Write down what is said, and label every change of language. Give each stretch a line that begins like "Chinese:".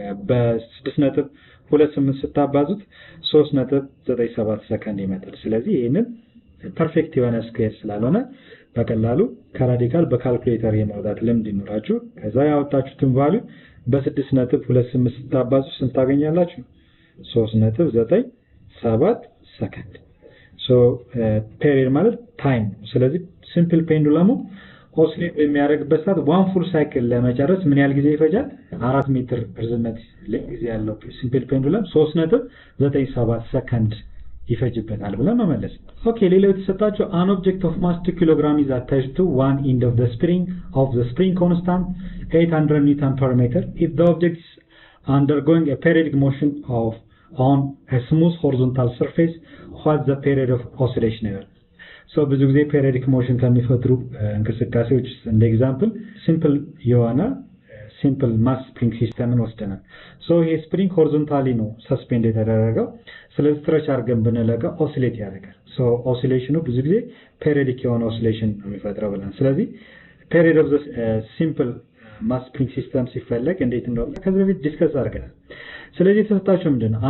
Amharic: በ6.28 ስታባዙት 3.97 ሰከንድ ይመጣል። ስለዚህ ይሄንን ፐርፌክት የሆነ ስኩዌር ስላልሆነ በቀላሉ ከራዲካል በካልኩሌተር የማውጣት ልምድ ይኖራችሁ። ከዛ ያወጣችሁትን ቫልዩ በ6.28 ስታባዙ ስንት ታገኛላችሁ? 3.97 ሰከንድ። ሶ ፔሪድ ማለት ታይም። ስለዚህ ሲምፕል ፔንዱለሙ ኦስሌት በሚያደርግበት ሰዓት 1 ፉል ሳይክል ለመጨረስ ምን ያህል ጊዜ ይፈጃል? 4 ሜትር ርዝመት ጊዜ ያለው ሲምፕል ፔንዱለም 3.97 ሰከንድ ይፈጅበታል ብለን መመለስ። ኦኬ ሌላው የተሰጣቸው
English: an object of mass 2 kg is attached to one end of the spring constant 800 Newton per meter if the object is undergoing a periodic motion on a smooth horizontal surface what's the period of oscillation error?
Amharic: so ብዙ ጊዜ periodic motion ከሚፈጥሩ እንቅስቃሴዎች እንደ ኤግዛምፕል ሲምፕል የሆነ ሲምፕል ማስ ስፕሪንግ ሲስተምን ወስደናል። ሶ ይሄ ስፕሪንግ ሆሪዞንታሊ ነው ሰስፔንድ የተደረገው። ስለዚህ ስትሬች አድርገን ብንለቀው ኦሲሌት ያደርጋል። ሶ ኦሲሌሽኑ ብዙ ጊዜ ፔሪዮዲክ የሆነ ኦሲሌሽን ነው የሚፈጥረው ብለን ስለዚህ ፔሪድ ኦፍ ዘ ሲምፕል ማስ ስፕሪንግ ሲስተም ሲፈለግ እንዴት እንደሆነ ከዚህ በፊት ዲስከስ አድርገናል። ስለዚህ የተሰጣቸው ምንድነው?